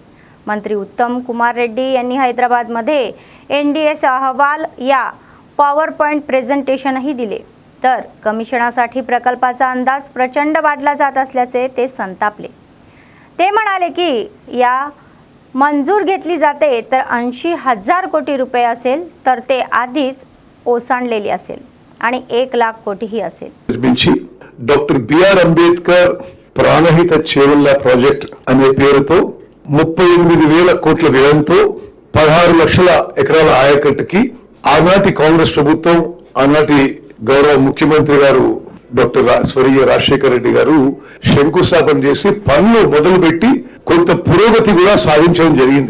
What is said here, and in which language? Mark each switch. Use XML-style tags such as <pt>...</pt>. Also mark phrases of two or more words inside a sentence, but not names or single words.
<mr>मंत्री उत्तम कुमार रेड्डी यांनी हैदराबादमध्ये NDS अहवाल या</mr> <en>PowerPoint presentationही</en> <mr>दिले, तर कमिशनासाठी प्रकल्पाचा अंदाज प्रचंड वाढला जात असल्याचे ते संतापले। ते म्हणाले की या मंजूर घेतली जाते तर 80,000 कोटी रुपये असेल, तर ते आधीच ओसांडलेली असेल आणि 1 लाख कोटीही असेल।</mr> <te>డాక్టర్ బిఆర్ అంబేద్కర్ ప్రాణహిత చేవెళ్ల ప్రాజెక్ట్ అనే పేరుతో 38,000 కోట్ల వ్యయంతో 16 లక్షల ఎకరాల ఆయకట్టుకి ఆనాటి కాంగ్రెస్ ప్రభుత్వం, ఆనాటి గౌరవ ముఖ్యమంత్రి గారు డాక్టర్ స్వర్గీయ రాజశేఖర రెడ్డి గారు శంకుస్థాపన చేసి పనులు మొదలుపెట్టి కొంత పురోగతి కూడా సాధించడం జరిగింది।</te>